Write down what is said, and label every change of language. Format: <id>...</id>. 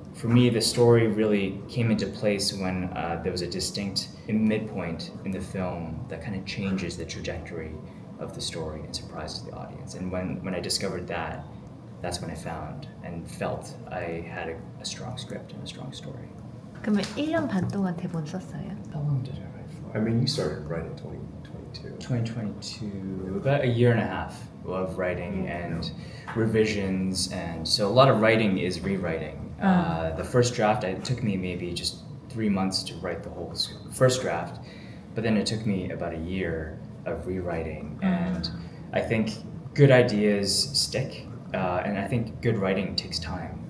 <en>for me, the story really came into place when there was a distinct midpoint in the film that kind of changes the trajectory of the story and surprises the audience. And when I discovered that, that's when I found and felt I had a strong script and a strong story.</en> <ko>그러면 1년 반 동안 대본 썼어요?</ko> <en>How long did I write for? I mean, you started writing in 2022. 2022, about a year and a half of writing and revisions, and so a lot of writing is rewriting. The first draft, it took me maybe just 3 months to write the whole first draft, but then it took me about a year of rewriting, and I think good ideas stick, and I think good writing takes time.</en>